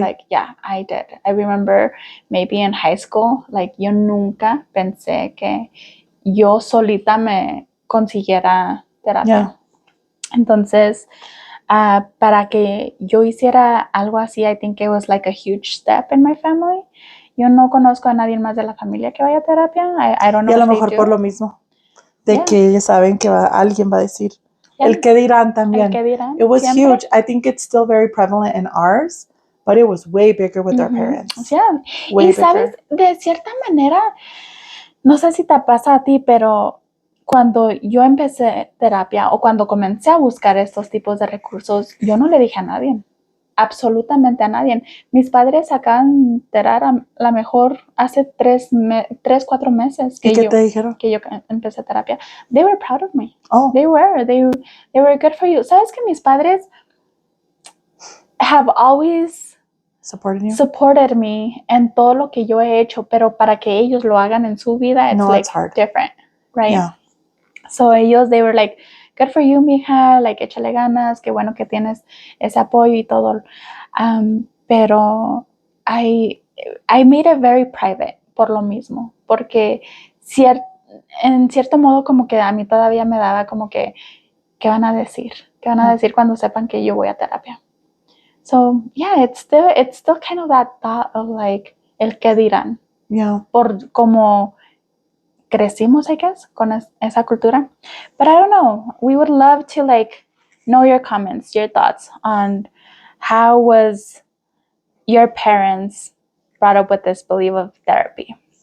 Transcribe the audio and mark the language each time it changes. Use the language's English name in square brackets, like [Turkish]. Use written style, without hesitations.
[English] Like, yeah, I did. I remember maybe in high school, like [Spanish] yo nunca pensé que yo solita me consiguiera terapia. Entonces, para que yo hiciera algo así, [English] I think it was like a huge step in my family. [Spanish] Yo no conozco a nadie más de la familia que vaya a terapia. [English] I don't know. [Spanish] Y a lo mejor por lo mismo, de que ellos saben que alguien va a decir. El que dirán también. El que dirán. [English] It was huge. I think it's still very prevalent in ours, but it was way bigger with our parents. Yeah. [Spanish] Y sabes, de cierta manera, no sé si te pasa a ti, pero cuando yo empecé terapia o cuando comencé a buscar estos tipos de recursos, yo no le dije a nadie. Absolutamente a nadie. Mis padres acaban de enterar a la mejor hace 3-4 meses que ¿Qué te dijeron? Que yo empecé terapia. [English] They were proud of me. Oh. They were good for you. [Spanish] ¿Sabes que mis padres [English] have always supported me [Spanish] en todo lo que yo he hecho, pero para que ellos lo hagan en su vida, [English] it's hard. Different, right? Yeah. So they were like, good for you, mija, like, [Spanish] échale ganas, qué bueno que tienes ese apoyo y todo. Pero [English] I made it very private [Spanish] por lo mismo, porque en cierto modo como que a mí todavía me daba como que, ¿qué van a decir? ¿Qué van a decir cuando sepan que yo voy a terapia? [English] So, yeah, it's still kind of that thought of like, [Spanish] el qué dirán. [English] Yeah. [Spanish] Por como crecimos, [English] I guess, [Spanish] con esa cultura. [English] But I don't know. We would love to like know your comments, your thoughts on how was your parents brought up with this belief of therapy.